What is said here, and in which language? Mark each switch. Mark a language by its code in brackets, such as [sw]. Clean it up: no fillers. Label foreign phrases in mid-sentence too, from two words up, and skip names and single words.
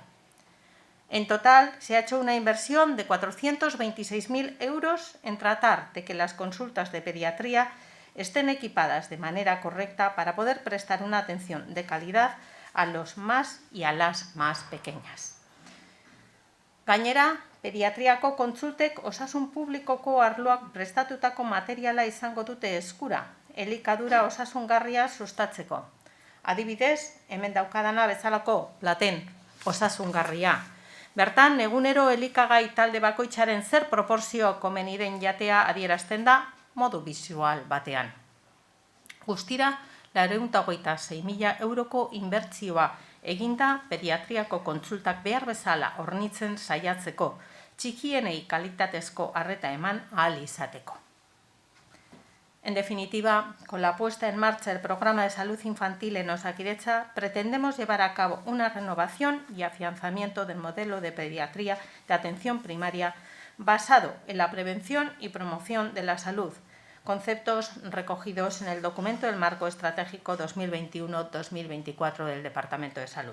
[es] En total, se ha hecho una inversión de 426.000 euros en tratar de que las consultas de pediatría estén equipadas de manera correcta para poder prestar una atención de calidad a los más y a las más pequeñas. [eu] Gainera, pediatriako kontsultek osasun publikoko arloak prestatutako materiala izango dute eskura, elikadura osasungarria sustatzeko. Adibidez, hemen daukadana bezalako platen osasungarria. Bertan, egunero elikagai talde bakoitzaren zer proporzio komeni den jatea adierazten da modu bisual batean. Guztira, 426.000 euroko inbertsioa eginda pediatriako kontsultak behar bezala hornitzen saiatzeko, txikienei kalitatezko arreta eman ahal izateko. [es] En definitiva, con la puesta en marcha del programa de salud infantil en Osakidetza, pretendemos llevar a cabo una renovación y afianzamiento del modelo de pediatría de atención primaria basado en la prevención y promoción de la salud, conceptos recogidos en el documento del Marco Estratégico 2021-2024 del Departamento de Salud.